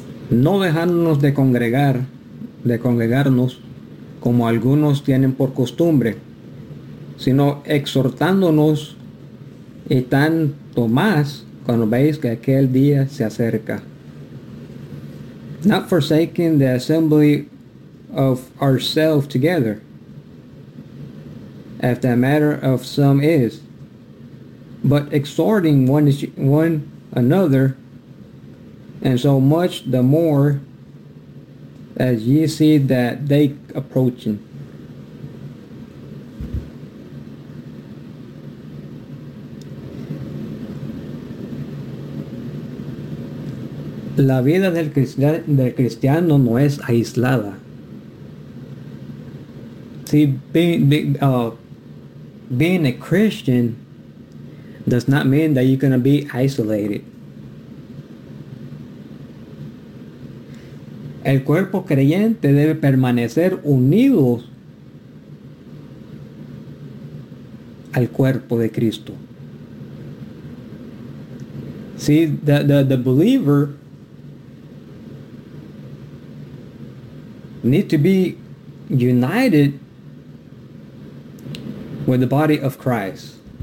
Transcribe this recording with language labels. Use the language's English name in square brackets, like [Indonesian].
[Spanish] No dejarnos de congregar, de congregarnos, como algunos tienen por costumbre, sino exhortándonos, y tanto más cuando veis que aquel día se acerca. [English] Not forsaking the assembly of ourselves together, if the matter of some is, but exhorting one another, and so much the more as ye see that day approaching. [Spanish] La vida del cristiano no es aislada. [English] See, being a Christian does not mean that you're going to be isolated. [Spanish] El cuerpo creyente debe permanecer unido al cuerpo de Cristo. [English] See, the believer need to be united with the body of Christ.